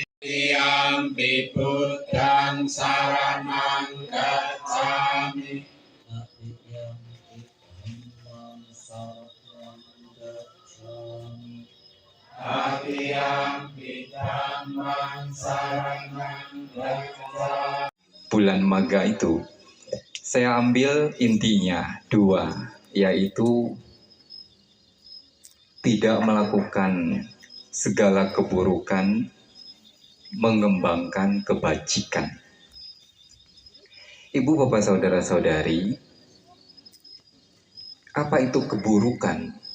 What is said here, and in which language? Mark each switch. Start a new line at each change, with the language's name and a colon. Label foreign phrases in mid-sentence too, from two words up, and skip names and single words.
Pali: Yampi Buddhang saranang gacchami. Adiyampi dhammang saranang gacchami. Adiyampi dhammang saranang gacchami.
Indonesian: Bulan Maga itu saya ambil intinya dua, yaitu tidak melakukan segala keburukan, mengembangkan kebajikan. Ibu, bapak, saudara-saudari, apa itu keburukan?